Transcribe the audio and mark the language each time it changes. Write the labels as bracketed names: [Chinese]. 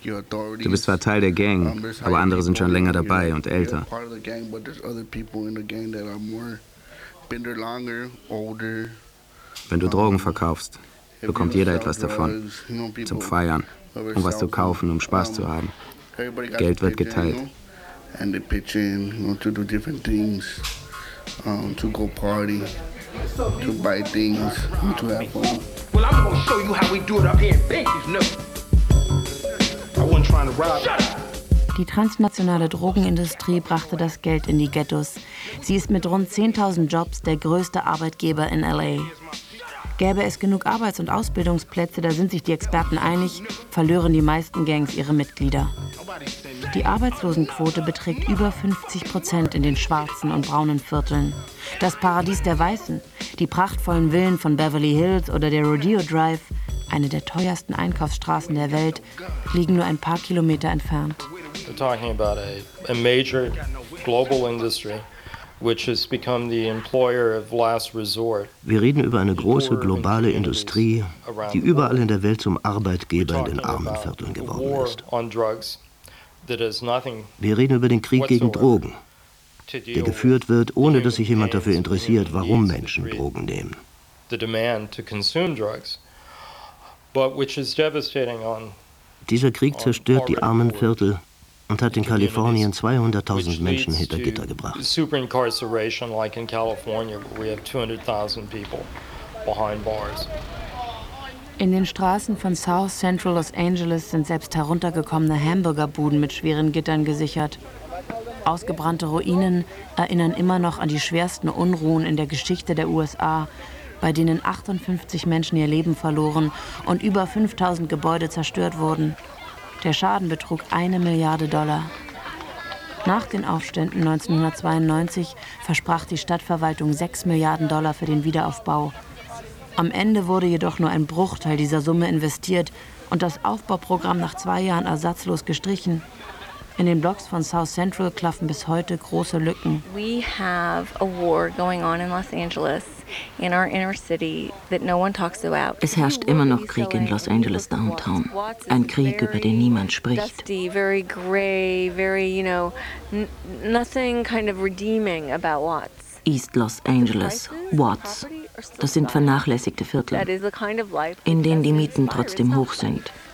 [German] Du bist zwar Teil der Gang, aber andere sind schon länger dabei und älter. Wenn du Drogen verkaufst, bekommt jeder etwas davon, zum Feiern, um was zu kaufen, um Spaß zu haben. Geld wird geteilt. [English] And they pitch in, you know, to do different things, to go party, to buy things, to have fun. Well, I'm gonna show you how we do it up here in Bankers, no. I wasn't trying to rob. Shut up! [German] Die transnationale Drogenindustrie brachte das Geld in die Ghettos. Sie ist mit rund 10.000 Jobs der größte Arbeitgeber in L.A. Gäbe es genug Arbeits- und Ausbildungsplätze, da sind sich die Experten einig, verlieren die meisten Gangs ihre Mitglieder. Die Arbeitslosenquote beträgt über 50% in den schwarzen und braunen Vierteln. Das Paradies der Weißen, die prachtvollen Villen von Beverly Hills oder der Rodeo Drive, eine der teuersten Einkaufsstraßen der Welt, liegen nur ein paar Kilometer entfernt. [English] We're talking about a major global industry, which has become the employer of last resort. [German] Wir reden über eine große globale Industrie, die überall in der Welt zum Arbeitgeber in den armen Vierteln geworden ist. Wir reden über den Krieg gegen Drogen, der geführt wird, ohne dass sich jemand dafür interessiert, warum Menschen Drogen nehmen. [English] The demand to consume drugs, but which is devastating on. [German] Dieser Krieg zerstört die armen Viertel und hat in Kalifornien 200.000 Menschen hinter Gitter gebracht. [English] Super incarceration like in California, where we have 200.000 people behind bars. [German] In den Straßen von South Central Los Angeles sind selbst heruntergekommene Hamburgerbuden mit schweren Gittern gesichert. Ausgebrannte Ruinen erinnern immer noch an die schwersten Unruhen in der Geschichte der USA, bei denen 58 Menschen ihr Leben verloren und über 5.000 Gebäude zerstört wurden. Der Schaden betrug $1 Milliarde. Nach den Aufständen 1992 versprach die Stadtverwaltung $6 Milliarden für den Wiederaufbau. Am Ende wurde jedoch nur ein Bruchteil dieser Summe investiert und das Aufbauprogramm nach 2 Jahren ersatzlos gestrichen. In den Blocks von South Central klaffen bis heute große Lücken. [English] We have a war going on in Los Angeles, in our inner city, that no one talks about. [German] Es herrscht immer noch Krieg in Los Angeles Downtown. Ein Krieg, über den niemand spricht. [English] Dusty, very gray, very, you know, nothing kind of redeeming about Watts. East Los Angeles, Watts. [German] Das sind vernachlässigte Viertel, in denen die Mieten trotzdem hoch sind.